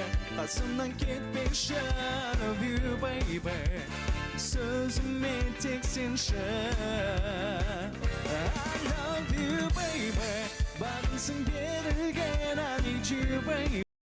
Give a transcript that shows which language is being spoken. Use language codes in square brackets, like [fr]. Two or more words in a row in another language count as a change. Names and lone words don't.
[kk] Қасымнан кетпеші, [en] I love you, baby. [kk] Сөзіме тек сенші, [en] I love you, baby. [kk] Бағымсың берілген, [en] I need you, baby.